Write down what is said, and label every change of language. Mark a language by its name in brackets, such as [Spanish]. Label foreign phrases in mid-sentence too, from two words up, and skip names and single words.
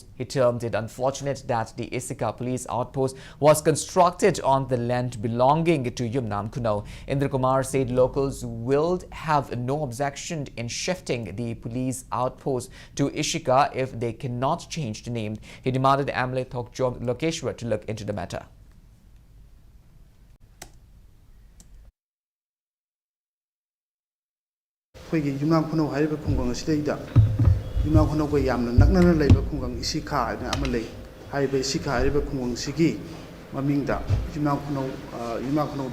[English] He termed it unfortunate that the Ishika Police Outpost was constructed on the land belonging to Yumnam Kuno. Indra Kumar said locals will have no objection in shifting the police outpost to Ishika if they cannot change the name. He demanded Amle Thokjom Lokeshwar to look into the matter. [Manipuri] Yumnam Kuno hariba khungang asida Yumnam Kuno ko yamna naknana leiba khungang Ishika na amalei hariba Ishika hariba khungang sigi mamingda Yumnam Kuno